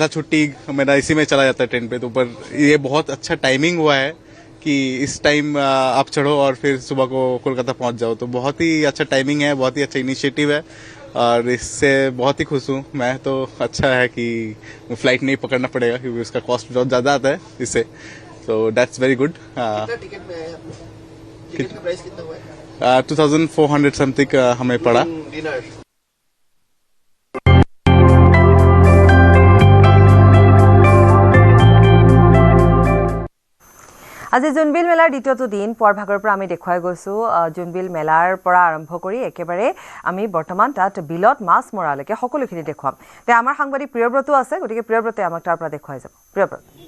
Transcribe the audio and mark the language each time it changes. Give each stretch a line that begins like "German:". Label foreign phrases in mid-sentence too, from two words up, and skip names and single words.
Hindi: छुट्टी मेरा इसी में चला जाता है ट्रेन पे तो पर ये बहुत अच्छा टाइमिंग हुआ है कि इस टाइम आप चढ़ो और फिर सुबह को कोलकाता पहुंच जाओ तो बहुत ही अच्छा टाइमिंग है बहुत ही अच्छा इनिशिएटिव है और इससे बहुत ही खुश हूँ मैं तो अच्छा है कि फ्लाइट नहीं पकड़ना पड़ेगा क्योंकि उसका कॉस्ट बहुत ज़्यादा आता है इससे तो
English: that's very good
Hindi: 2400 समथिंग हमें पड़ा
Assamese: আজি জোনবিল মেলাৰ দ্বিতীয়টো দিন পুৱাৰ ভাগৰ পৰা আমি দেখুৱাই গৈছোঁ জোনবিল মেলাৰ পৰা আৰম্ভ কৰি একেবাৰে আমি বৰ্তমান তাত বিলত মাছ মৰালৈকে সকলোখিনি দেখুৱাম তে আমাৰ সাংবাদিক প্ৰিয়ব্ৰতো আছে গতিকে প্ৰিয়ব্ৰতে আমাক তাৰ পৰা দেখুৱাই যাব প্ৰিয়ব্ৰত